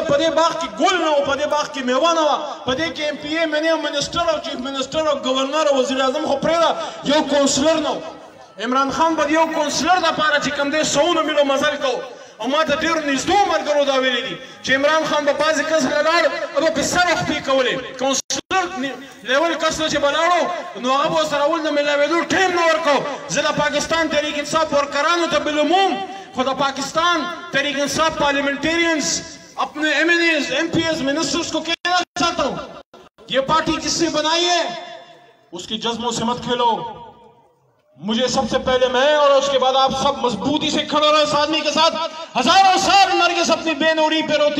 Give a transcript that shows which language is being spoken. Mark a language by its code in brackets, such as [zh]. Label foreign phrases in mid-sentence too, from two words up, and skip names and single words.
[ps] په دې باغ کې ګل نه و په دې باغ کې میوه نه وه په دې کې MPA منسټر او چیف منسټر او ګورنر او وزیر اعظم خو پرېږده یو کونسلر نه و عمران خان به د یو کونسلر دپاره چې کوم دی سوونه میلو مزل کوو او ما ته ډېرو نږدو ملګرو دا ویلي دي چې عمران خان به بعضې کس له لاړ او به پې سر خپې کولې [en] councillor level [ps] کس ته چې به لاړو نو هغه به ورسره اول د میلاوېدو ټایم نه ورکوو زه د پاکستان تحریک انصاف ورکرانو ته بالعموم خو د پاکستان تحریک انصاف [ur] پارلیمنٹیرینز اپنے MNAs MPs منسٹرز کو کہنا چاہتا ہوں یہ پارٹی جس سے بنائی ہے اس کی جذبوں سے مت کھیلو مجھے سب سے پہلے میں اور اس کے بعد آپ سب مضبوطی سے کھڑے رہے اس آدمی کے ساتھ ہزاروں سال نرگس اپنی بے نوری پہ روتی